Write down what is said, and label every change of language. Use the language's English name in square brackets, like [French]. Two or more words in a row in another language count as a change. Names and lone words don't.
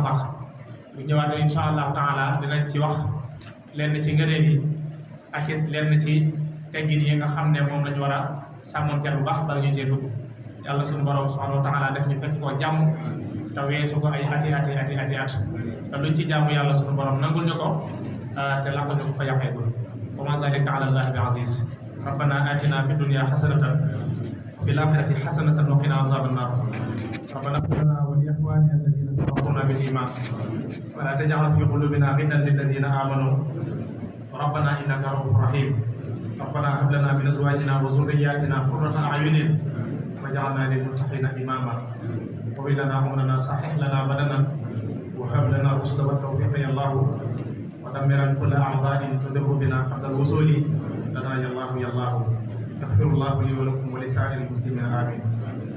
[Wolof] baax bu ñëwaatee [Arabic] إن شاء الله تعالى [Wolof] dinañ ci wax lenn ci ngëneel yi ak it lenn ci teggin yi nga xam ne moom lañu war a sàmmonteel bu baax bala ñu see dugg yàlla suñu borom subhanahu [Arabic] وتعالى [Wolof] def ñu fekk koo jàmm te weesu ko ay ati te luñ ci jàmm yàlla suñu borom nangul ñu ko te làqal ñu ko fa yàqeegul [Arabic] وما ذلك على الله بعزيز ربنا آتنا في الدنيا حسنة وفي الآخرة حسنة وقنا عذاب النار ربنا اغفر لنا ولإخواننا الذين سبقونا بالإيمان ولا تجعل في قلوبنا غلا للذين آمنوا ربنا إنك رءوف رحيم ربنا هب لنا من ازواجنا وذرياتنا قرة اعين واجعلنا للمتقين اماما وهب لنا امرنا صحح لنا بدنا وهب لنا الرشد والتوفيق يا الله ودمرا كل اعضاء تضر بنا قبل الوصول لنا يا الله يا الله يغفر الله لي ولكم ولسائر المسلمين امين